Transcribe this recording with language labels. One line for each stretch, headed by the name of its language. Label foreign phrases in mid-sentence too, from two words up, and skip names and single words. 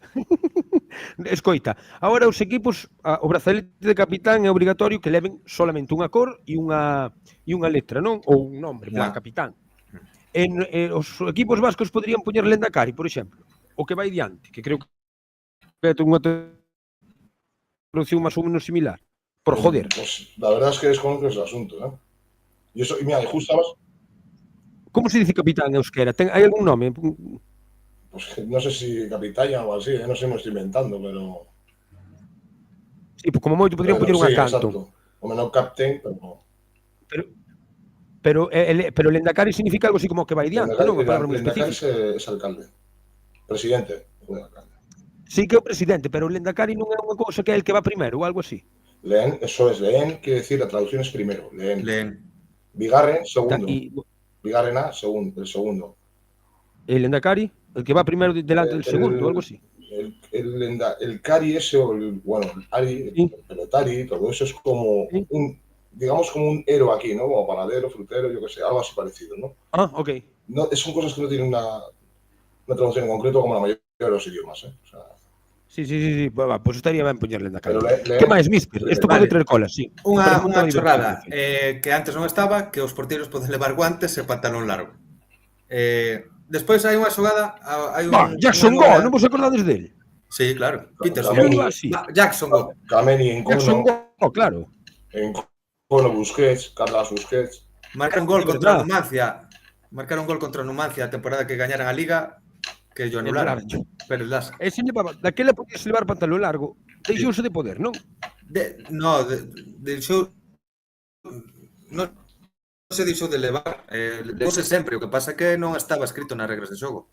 Galician: Escoita, agora os equipos, o brazalete de capitán é obrigatorio que leven solamente unha cor e unha letra, non? Ou un nombre, plan No. capitán. Os equipos vascos poderían poñer Lendakari, por exemplo, o que vai diante, que creo que é unha traducción máis ou menos similar.
Spanish: Por joder. Pues la verdad es que desconozco ese asunto, ¿eh? Y eso, y mira, y justo ahora, Como se dice capitán en euskera?
Galician: Hai algún nome?
Spanish: pues no sé si capitán o así, ¿eh? No sé, me estoy inventando, pero.
Galician: Sí, pues como moito podrían poñer unha sí, canto. exacto. O menos captain, pero. Pero Lendakari significa algo así como que vai diante, non? Unha palabra moi Lendakari específica.
Spanish: es alcalde. Presidente de alcalde.
Galician: Sí que é o presidente, pero o Lendakari non é unha cousa que é
Spanish: el que va
Galician: primeiro ou algo así.
Spanish: Leen, eso es, leen quiere decir, la traducción es primero. Leen. Bigarren, segundo. Bigarrena, el segundo. El Lendakari, el que va primeiro delante del segundo,
Galician: ou algo así.
Spanish: El Kari ese, o el Ari, Sí. el pelotari, todo eso es como Sí. digamos como un héroe aquí, ¿no? Como panadero, frutero, yo qué sé, algo así parecido, ¿no? Ah, ok. No, son cosas que no tienen una traducción en concreto como la mayoría de los idiomas, ¿eh? O sea, Sí.
Galician: Pues estaría ben poñer Lendakari. pero Que máis, mister? Isto Vale. pode traer colas, sí. Unha Pregunta divertida, chorrada perfecto. que antes non estaba, que os porteiros poden levar guantes e pantalón largo. Despois hai unha xogada, hai Jackson Go, non vos acordades del? Sí, claro. Peterson. Sí. Jackson Go. Kameni en Jackson Kono, Go, claro. en Kono Busquets, Carlos Busquets. Marcaron gol É contra verdad. Numancia. Marcaron gol contra Numancia a temporada que gañaran a Liga, que yo anularon.
Spanish: Pero las
Galician: Ese levaba, daquela podías levar pantalón largo. Deixouse de poder, non? deixou non se deixou de levar, levouse sempre, o que pasa que non estaba escrito nas regras de xogo.